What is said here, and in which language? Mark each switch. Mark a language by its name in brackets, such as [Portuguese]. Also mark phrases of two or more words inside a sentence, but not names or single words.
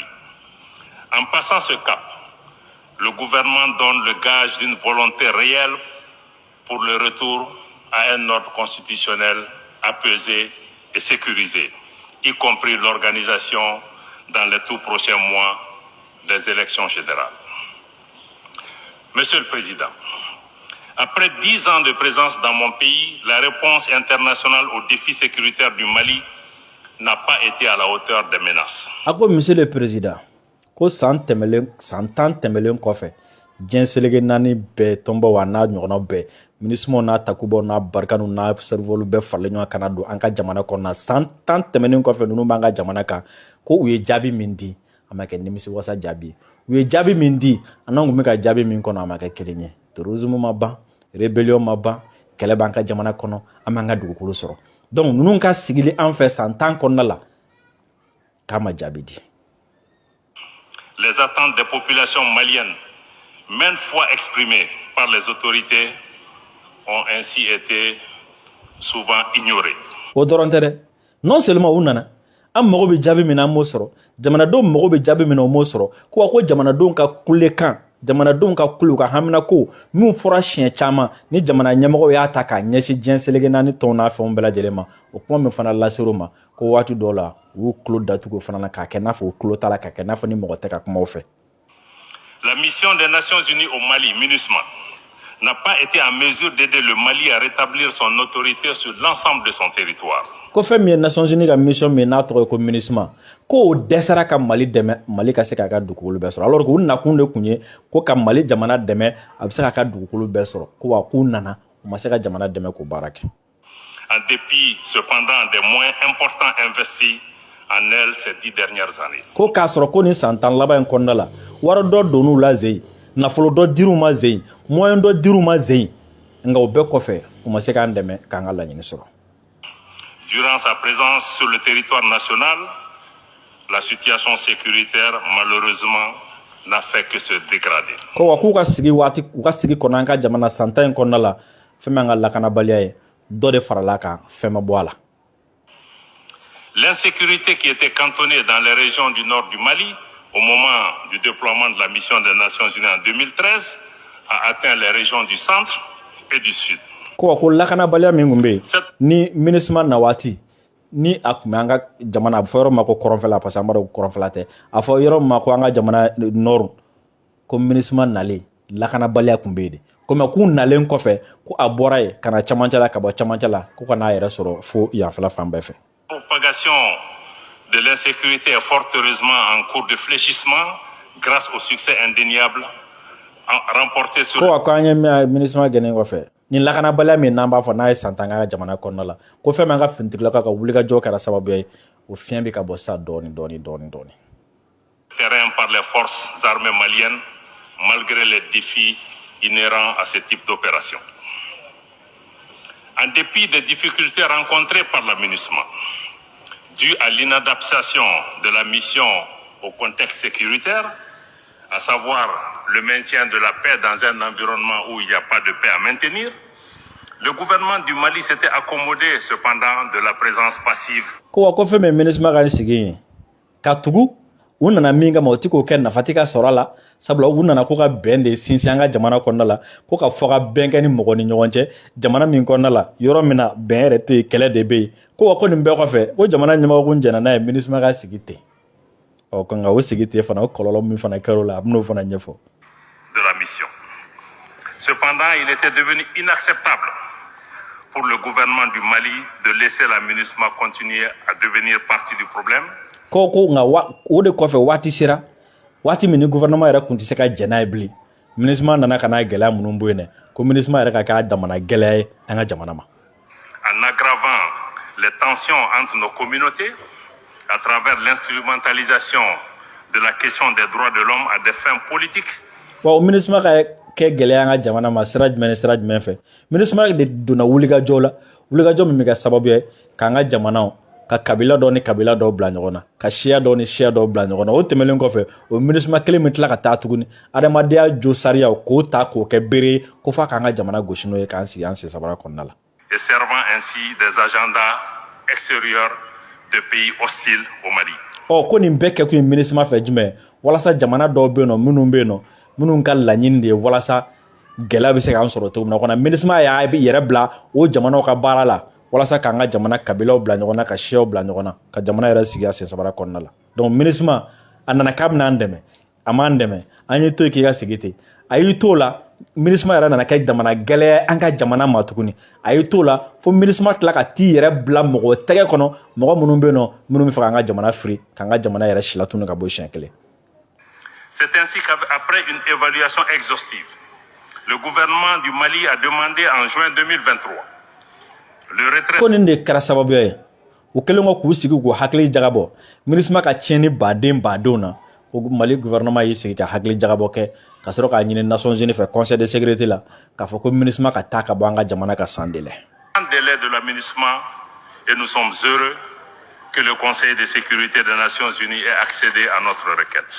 [French] En passant ce cap, le gouvernement donne le gage d'une volonté réelle pour le retour à un ordre constitutionnel apaisé et sécurisé, y compris l'organisation dans les tout prochains mois des élections générales. Monsieur le Président, après 10 ans de présence dans mon pays, la réponse internationale aux défis sécuritaires du Mali n'a pas été à la hauteur des menaces. Ako monsieur le président, [Bambara] ko san tan tɛmɛlen kɔfɛ diɲɛ seleke naani bɛɛ tɔnbɔ wa n'a ɲɔgɔnna bɛɛ minisimo n'a takubaw n'a barikanu n'a serivolu bɛɛ faralen ɲɔgɔn kana don an ka jamana kɔnɔna san tan tɛmɛnen kɔfɛ ninnu b'an ka jamana kan ko u ye jaabi min di a ma kɛ nimisiwasa jaabi u ye jaabi min di an n'an kun bɛ ka jaabi min kɔnɔ a ma kɛ kelen ye terrorisme ma ban rébellion ma ban kɛlɛ b'an ka jamana kɔnɔ an b'an ka dugukolo sɔrɔ donc ninnu ka sigili an fɛ san tan kɔnɔna la k'a ma jaabi di. [French] Les attentes des populations maliennes, maintes fois exprimées par les autorités, ont ainsi été souvent ignorées. [Bambara] O dɔrɔn tɛ dɛ, [French] non seulement [Bambara] u nana an mago bɛ jaabi min na an m'o sɔrɔ jamanadenw mago bɛ jaabi min na o m'o sɔrɔ ko jamanadenw ka kulekan jamanadenw ka kule ka hamina ko min fɔra siɲɛ caman ni jamana ɲɛmɔgɔw y'a ta k'a ɲɛsin diɲɛ seleke naani tɔnw n'a fɛnw bɛɛ lajɛlen ma o kuma min fana laser'u ma ko waati dɔw la u y'u tulo datugu fana na k'a kɛ n'a fɔ u tulo t'a la k'a kɛ n'a fɔ ni mɔgɔ tɛ ka kuma u fɛ. [French] La mission des Nations Unies au Mali, MINUSMA, n'a pas été en mesure d'aider le Mali à rétablir son autorité sur l'ensemble de son territoire. [Bambara] Ko fɛn min ye Nations Unies ka mission min n'a tɔgɔ ye ko MINUSMA ko o dɛsɛra ka Mali dɛmɛ Mali ka se k'a ka dugukolo bɛɛ sɔrɔ [French] alors que [Bambara] u nakun de tun ye ko ka Mali jamana dɛmɛ a bɛ se k'a ka dugukolo bɛɛ sɔrɔ ko wa k'u nana u ma se ka jamana dɛmɛ k'o baara kɛ. [French] En dépit cependant des moyens importants investis en elle ces 10 dernières années. [Bambara] Ko k'a sɔrɔ ko nin san tan laban in kɔnɔna la wari dɔ donn'u la zeyi nafolo dɔ dir'u ma zeyi moyen dɔ dir'u ma zeyi nka o bɛɛ kɔfɛ u ma se k'an dɛmɛ k'an ka laɲini sɔrɔ. [French] Durant sa présence sur le territoire national, la situation sécuritaire, malheureusement, n'a fait que se dégrader. [Bambara] Ko wa k'u ka sigi waati u ka sigi kɔnɔ an ka jamana san tan in kɔnɔna la fɛn min an ka lakanabaliya ye dɔ de farala kan fɛn ma bɔ a la. [French] L'insécurité qui était cantonnée dans les régions du nord du Mali au moment du déploiement de la mission des Nations Unies en 2013 a atteint les régions du centre et du sud. [Bambara] Ko lakanabaliya min kun bɛ yen ni MINUSMA na waati ni a kun bɛ an ka jamana a bɛ fɔ yɔrɔ min ma ko kɔrɔnfɛla [French] parce que [Bambara] an b'a dɔn ko kɔrɔnfɛla tɛ a fɔ yɔrɔ min ma ko an ka jamana nord ko MINUSMA nalen lakanabaliya kun bɛ yen de komi k'u nalen kɔfɛ ko a bɔra yen ka na camancɛ la ka bɔ camancɛ la ko ka n'a yɛrɛ sɔrɔ fo yanfɛla fan bɛɛ fɛ. [French] Propagation de l'insécurité est fort heureusement en cours de fléchissement grâce au succès indéniable remporté sur. [Bambara] Ko an ye MINUSMA gɛnɛ kɔfɛ ni lakanabaliya min n'an b'a fɔ n'a ye san tan ka jamana kɔnɔna la ko fɛn min an ka finitigilakaw ka wulikajɔ kɛra sababu ye o fiɲɛ bɛ ka bɔ sa dɔɔni. [French] Terrain par les forces armées maliennes malgré les défis inhérents à ce type d'opération. En dépit des difficultés rencontrées par la MINUSMA, dues à l'inadaptation de la mission au contexte sécuritaire, à savoir le maintien de la paix dans un environnement où il n'y a pas de paix à maintenir, le gouvernement du Mali s'était accommodé cependant de la présence passive. [Bambara] Ko ko fɛn min MINUSMA ka sigi ka tugu u nana min kama o tɛ k'o kɛ nafa tɛ ka sɔrɔ a la sabula u nana ko ka bɛn de sinsin an ka jamana kɔnɔna la ko ka fɔ ka bɛn kɛ ni mɔgɔ ni ɲɔgɔn cɛ jamana min kɔnɔna la yɔrɔ min na bɛn yɛrɛ tɛ yen kɛlɛ de bɛ yen ko nin bɛɛ kɔfɛ ko jamana ɲɛmɔgɔ kun jɛnna n'a ye MINUSMA ka sigi ten ɔ nka o sigi ten fana o kɔlɔlɔ min fana kɛr'o la a bɛn'o fana ɲɛfɔ. [French] De la mission. Cependant, il était devenu inacceptable pour le gouvernement du Mali de laisser la MINUSMA continuer à devenir partie du problème. [Bambara] Ko nka o de kɔfɛ waati sera waati min ni gouvernement yɛrɛ kun tɛ se ka jɛn n'a ye bilen MINUSMA nana ka n'a gɛlɛya minnu bɔ yen dɛ ko MINUSMA yɛrɛ ka k'a damana gɛlɛya ye an ka jamana ma. [French] En aggravant les tensions entre nos communautés à travers l'instrumentalisation de la question des droits de l'homme à des fins politiques. [Bambara] Wa MINUSMA ka kɛ gɛlɛya an ka jamana ma sira jumɛn ni sira jumɛn fɛ MINUSMA de donna wulikajɔ la wulikajɔ min bɛ kɛ sababu ye k'an ka jamanaw ka kabila dɔ ni kabila dɔw bila ɲɔgɔn na ka siya dɔ ni siya dɔw bila ɲɔgɔn na o tɛmɛlen kɔfɛ o MINUSMA kelen min tila ka taa tuguni adamadenya jo sariyaw k'o ta k'o kɛ bere ko f'a k'an ka jamana gosi n'o ye k'an sigi an sen sabara kɔnɔna la. [French] Et servant ainsi des agendas extérieurs de pays hostiles au Mali. [Bambara] Ko nin bɛɛ kɛ kun ye MINUSMA fɛ jumɛn walasa jamana dɔw bɛ yen nɔ minnu bɛ yen nɔ minnu ka laɲini de ye walasa gɛlɛya bɛ se k'an sɔrɔ cogo min na MINUSMA y'a yɛrɛ bila o jamanaw ka baara la walasa k'an ka jamana kabilaw bila ɲɔgɔn na ka siyaw bila ɲɔgɔn na ka jamana yɛrɛ sigi a sen sabara kɔnɔna la donc MINUSMA a nana k'a bɛna an dɛmɛ a m'an dɛmɛ an ye to yen k'i ka sigi ten a y'i to la MINUSMA yɛrɛ nana kɛ jamana gɛlɛya an ka jamana ma tuguni a ye t'o la fo MINUSMA tila ka t'i yɛrɛ bila mɔgɔ tɛgɛ kɔnɔ mɔgɔ minnu bɛ yen nɔ minnu bɛ fɛ k'an ka jamana firi k'an ka jamana yɛrɛ si latunu ka bɔ siɲɛ kelen. [French] C'est ainsi qu'après une évaluation exhaustive, le gouvernement du Mali a demandé en juin 2023 le retrait. [Bambara] Ko nin de kɛra sababuya ye u kɛlen ko k'u sigi k'u hakili jagabɔ MINUSMA ka tiɲɛni badenw na ko Mali gouvernement y'i sigi ka hakili jagabɔ kɛ ka sɔrɔ k'a ɲini Nations Unies fɛ Conseil de sécurité la k'a fɔ ko MINUSMA ka taa ka bɔ an ka jamana ka [French] sans délai. En délai de la MINUSMA, et nous sommes heureux que le Conseil de sécurité des Nations Unies ait accédé à notre requête.